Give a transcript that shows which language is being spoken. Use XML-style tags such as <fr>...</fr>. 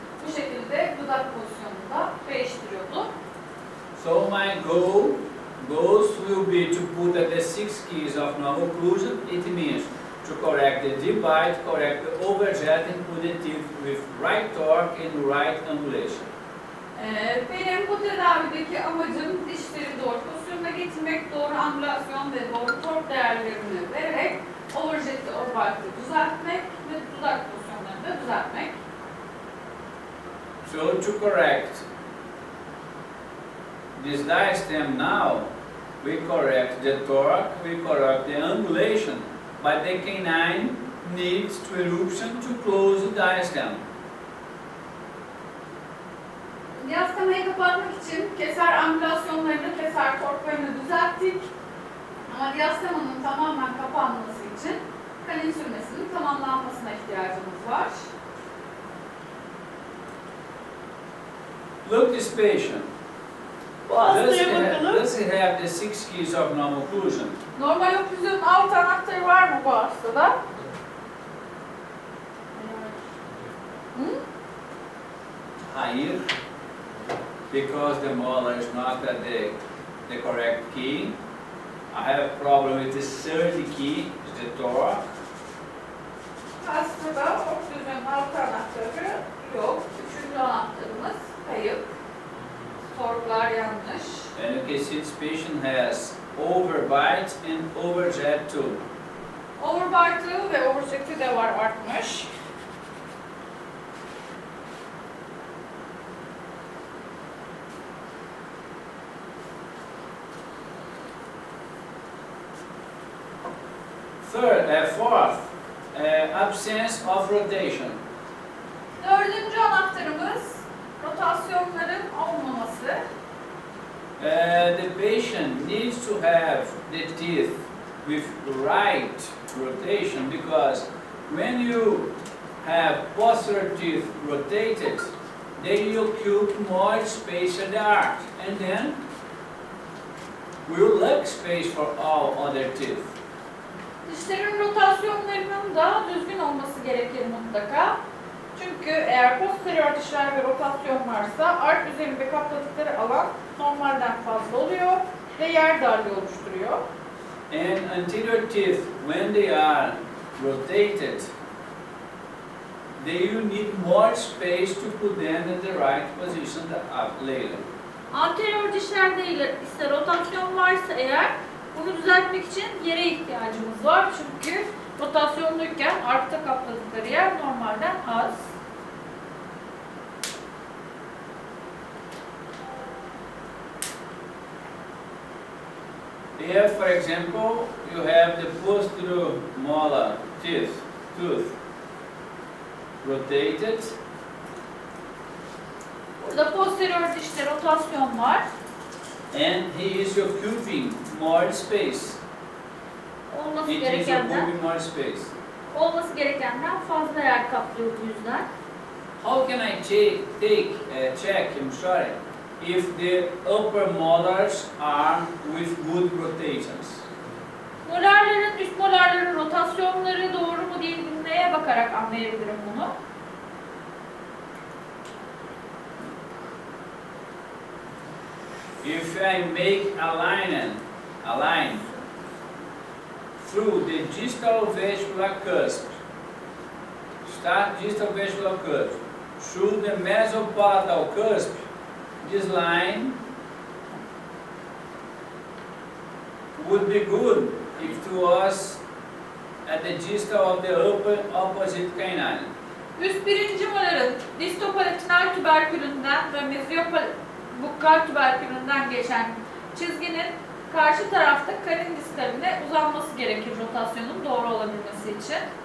<tr>Bu şekilde dudak pozisyonunda değiştiriyordu.</tr> <en>So my goals will be to put at the 6 keys of normal occlusion. It means to correct the deep bite, correct the overjet, and put the teeth with right torque and right angulation.</en> <tr>Benim bu tedavideki amacım dişleri doğru pozisyonda getirmek, doğru angülasyon ve doğru tork değerlerini vererek overjet'i, overbite'ı düzeltmek ve dudak pozisyonlarını da düzeltmek.</tr> <en>So to correct this diastem now, we correct the torque, we correct the angulation, but the canine needs to eruption to close the diastem.</en> <tr>Diastemayı kapatmak için keser angülasyonlarını, keser torklarını düzelttik. Ama diastemanın tamamen kapanması için kanin sürmesinin tamamlanmasına ihtiyacımız var.</tr> <en>Look this patient.</en> <tr>Bu hastaya bakalım.</tr> <en>Does he have the 6 keys of normal occlusion?</en> <tr>Normal oklüzyonun 6 anahtarı var mı bu hastada? Hı? Hayır.</tr> <en>Because the molar is not at the correct key. I have a problem with the third key, is the torque.</en> <tr>Hastada oklüzyonun 6 anahtarı yok. 3. anahtarımız kayıp. Torklar yanlış.</tr> <en>And you can see this patient has overbite and overjet too.</en> <tr>Overbite'ı ve overjet'i de var, artmış.</tr> <en>Fourth, absence of rotation.</en> <tr>4. anahtarımız rotasyonların olmaması.</tr> <en>The patient needs to have the teeth with right rotation because when you have posterior teeth rotated, they occupy more space at the arch, and then we will lack space for all other teeth.</en> <tr>Dişlerin rotasyonlarının da düzgün olması gerekir mutlaka. Çünkü eğer posterior dişler ve rotasyon varsa art üzerinde kapladıkları alan normalden fazla oluyor ve yer darlığı oluşturuyor.</tr> <en>And anterior teeth, when they are rotated, they will need more space to put them in the right position later.</en> <tr>Anterior dişlerde ise rotasyon varsa eğer bunu düzeltmek için yere ihtiyacımız var. Çünkü rotasyonluyken arkta kapladıkları yer normalden az.</tr> <en>Here, for example, you have the posterior molar tooth rotated.</en> <tr>Burada posterior dişte rotasyon var.</tr> <en>And he is occupying more space.</en> <tr>Olması</tr> <en>It is</en> <tr>gerekenden</tr> <en>occupying more space.</en> <tr>fazla yer kaplıyor bu yüzden.</tr> <en>How can I check, I'm sorry, if the upper molars are with good rotations?</en> <tr>Molarların, üst molarların rotasyonları doğru mu değil mi neye bakarak anlayabilirim bunu?</tr> <en>if I make a line through the distal vestibular cusp, start distal vestibular cusp, through the mesopalatal cusp, this line would be good if it was at the distal of the opposite canine.</en> <tr>Üst birinci moların distopalatinal tüberkülünden ve meziobukkal tüberkülünden geçen çizginin karşı tarafta karin distaline uzanması gerekir rotasyonun doğru olabilmesi için.</tr>